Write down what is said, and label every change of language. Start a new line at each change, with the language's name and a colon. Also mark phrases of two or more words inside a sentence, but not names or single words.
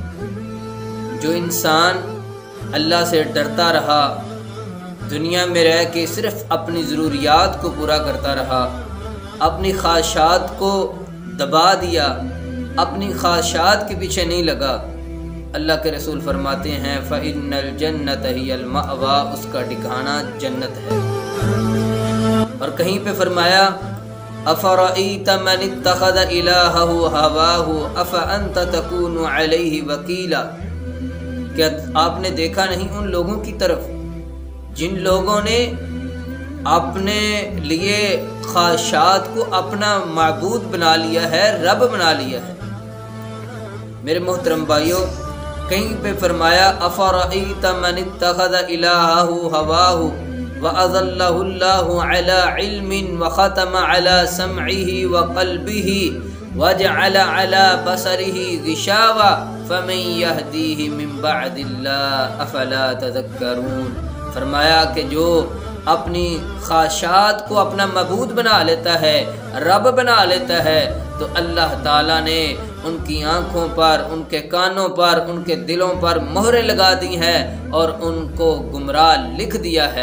Hindi: जो इंसान अल्लाह से डरता रहा, दुनिया में रह के सिर्फ अपनी ज़रूरियात को पूरा करता रहा, अपनी ख्वाहिशात को दबा दिया, अपनी ख्वाहिशात के पीछे नहीं लगा, अल्लाह के रसूल फरमाते हैं
Arabic: فإن الجنة هي المأوى,
Hindi: उसका ठिकाना जन्नत है। और कहीं पे फरमाया
Arabic: أفرأيت من اتخذ إلهه هواه أفأنت تكون عليه وكيلا.
Hindi: क्या आपने देखा नहीं उन लोगों की तरफ जिन लोगों ने अपने लिए ख्वाहिशात को अपना माबूद बना लिया है, रब बना लिया है। मेरे मोहतरम भाइयों, कहीं पे फरमाया
Arabic: أفرأيت من اتخذ إلهه هواه وأضله الله على علم وختم على سمعه وقلبه وجعل على بصره غشاوة فمن يهديه من بعد الله أفلا تذكرون.
Hindi: फरमाया कि जो अपनी ख्वाहिशात को अपना मबूद बना लेता है, रब बना लेता है, तो अल्लाह ताला ने उनकी आँखों पर, उनके कानों पर, उनके दिलों पर मोहरें लगा दी हैं और उनको गुमराह लिख दिया है।